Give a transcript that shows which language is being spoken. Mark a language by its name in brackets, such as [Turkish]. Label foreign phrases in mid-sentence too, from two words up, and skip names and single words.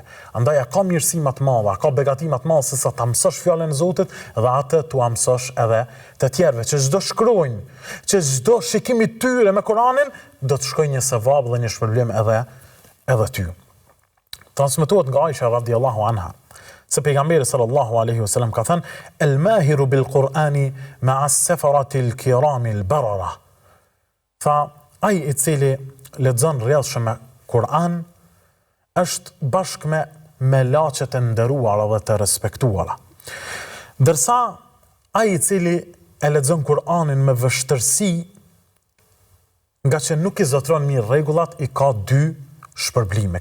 [Albanian] Andaj ka mirësi më të madhe, ka begati më të madhe se sa ta mësosh fjalën e Zotit dhe atë tu mësosh edhe të tjerëve, që çdo shkronjë, që çdo shikim i tyre me Kur'anin do të shkojë një sevap dhe një shpërblim edhe ty. Transmetohet nga Aisha [Arabic] رضي الله عنها [Albanian] se pejgamberi [Arabic] صلى الله عليه وسلم [Albanian] ka thënë: [Arabic] "الماهر بالقرآن مع السفرة الكرام البررة." [Albanian] Tha, ai i cili lexon rrjedhshëm me Kur'an është bashkë me laçet e nderuara dhe të respektuara. Ndërsa ai i cili e lexon Kur'anin me vështërsi, nga që nuk i zotron mirë rregullat, i ka dy shpërblime.